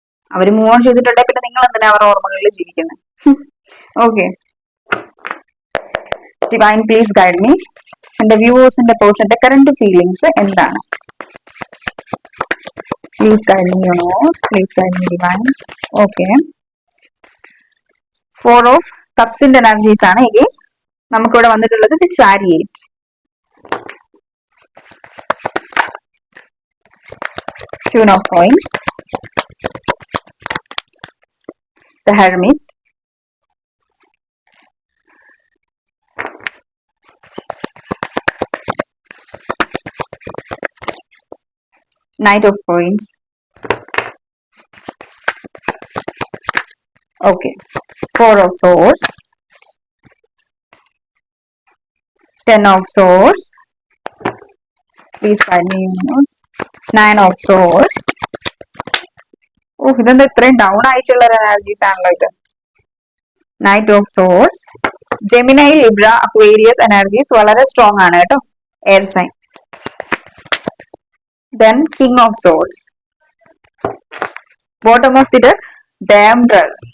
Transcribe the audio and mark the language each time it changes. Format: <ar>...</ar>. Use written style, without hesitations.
<ml>Our move on ചെയ്തിട്ടുണ്ടെങ്കിൽ പിന്നെ നിങ്ങൾ എന്തിനാ അവരുടെ ഓർമ്മകളിൽ ജീവിക്കുന്നത്? Okay,</ml> <en>Divine please guide me.</en> <ml>എന്റെ വ്യൂവേഴ്സിന്റെ പേഴ്സന്റെ കറന്റ് ഫീലിംഗ്സ് എന്താണ്?</ml> <en>Please guide me universe, please guide me divine.</en> <ml>Okay, 4 of കപ്സിന്റെ energies ആണ് എഗെയിൻ നമുക്കിവിടെ വന്നിട്ടുള്ളത്.</ml> <en>The chariot, Queen of Coins, the Hermit, Knight of Coins. Okay, 4 of Swords, 10 of Swords, please find me universe, 9 of Swords.</en> <ml>ഓ, ഇതെന്താ ഇത്രയും down ആയിട്ടുള്ള energies ആണല്ലോ ഇത്. Knight of swords, Gemini, Libra, അക്വേരിയസ് energies വളരെ strong ആണ് കേട്ടോ, air sign.</ml> <en>Then king of swords, bottom of the deck, the emperor.</en>